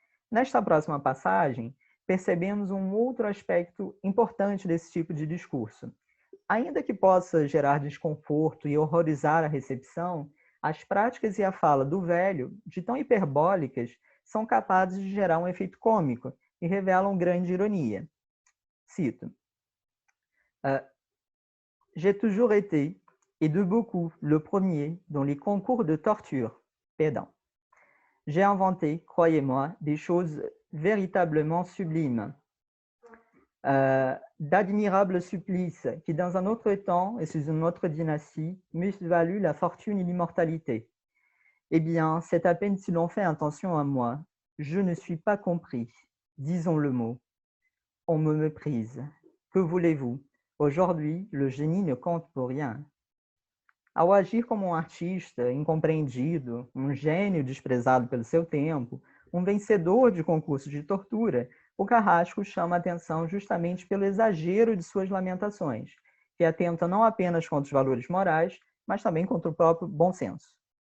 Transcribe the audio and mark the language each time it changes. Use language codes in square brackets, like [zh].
[pt] Nesta próxima passagem, percebemos um outro aspecto importante desse tipo de discurso. Ainda que possa gerar desconforto e horrorizar a recepção, as práticas e a fala do velho, de tão hiperbólicas, são capazes de gerar um efeito cômico e revelam grande ironia. Cito. [fr] J'ai toujours été, et de beaucoup, le premier dans les concours de torture, pédant. J'ai inventé, croyez-moi, des choses véritablement sublimes, d'admirables supplices qui, dans un autre temps et sous une autre dynastie, m'eussent valu la fortune et l'immortalité. Eh bien, c'est à peine si l'on fait attention à moi. Je ne suis pas compris. Disons le mot. On me méprise. Que voulez-vous? Aujourd'hui, le génie ne compte pour rien. [pt] Ao agir como um artista incompreendido, um gênio desprezado pelo seu tempo, um vencedor de concursos de tortura, o Carrasco chama a atenção justamente pelo exagero de suas lamentações, que atenta não apenas contra os valores morais, mas também contra o próprio bom senso.